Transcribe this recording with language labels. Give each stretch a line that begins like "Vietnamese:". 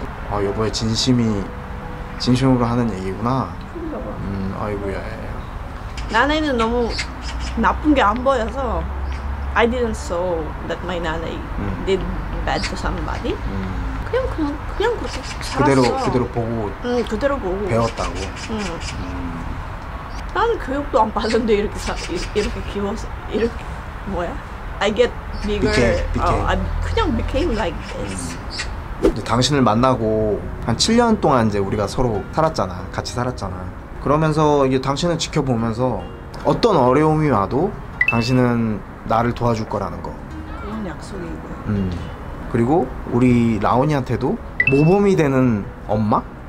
Korean: 아 여보의 진심으로 하는 얘기구나. 아이고야. 나나이는 너무 나쁜 게 안 보여서
English: I didn't saw that my nanay did bad to somebody.
Korean: 그냥 그렇게 살았어. 그대로 보고. 그대로 보고. 배웠다고. 나는 교육도 안 받았는데 이렇게 키워서 이렇게 뭐야?
English: I get bigger. I
Korean: 그냥
English: became like this.
Korean: 이제 당신을 만나고 한 7년 동안 이제 우리가 서로 살았잖아. 같이 살았잖아. 그러면서 이게 당신을 지켜보면서 어떤 어려움이 와도 당신은 나를 도와줄 거라는 거. 그건 약속이고. 그리고 우리 라온이한테도 모범이 되는 엄마?